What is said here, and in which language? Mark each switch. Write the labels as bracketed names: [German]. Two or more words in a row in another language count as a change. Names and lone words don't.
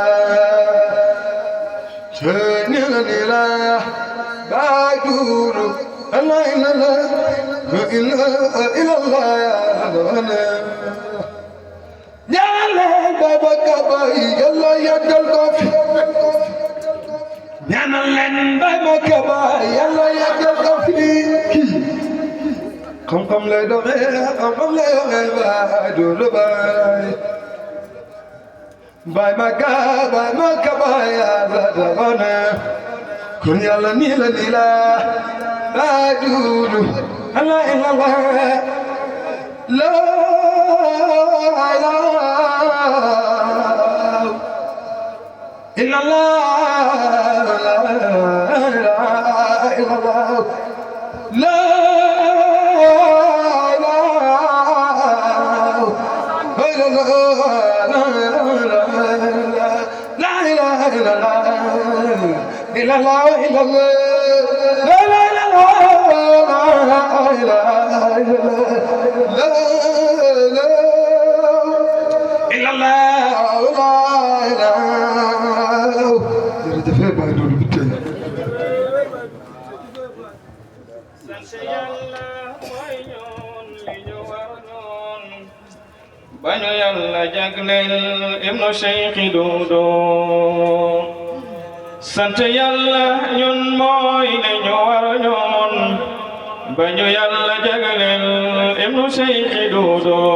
[Wolof] nii la nii la baay duuru [Arabic] الله إلا الله إلا الله [Wolof] yàlla baba kaba yàlla yàggal ko fi ñaanal leen baba kaba yàlla yàggal ko fi xam-xam lay doxee xam-xam lay doxee baay duuru baay ma kaba yàlla dafa ne kon yàlla nii la nii la baay duuru [Arabic] الله إلا الله لا إلا الله لا إله إلا الله لا إله إلا الله إلا الله إلا الله لا إله إلا الله إلا الله [Wolof] bañu yàlla jagleel ibnu Cheikh Duudu sant yàlla ñun mooy li ñu war ñoon bañu yàlla jagleel ibnu Cheikh Duudu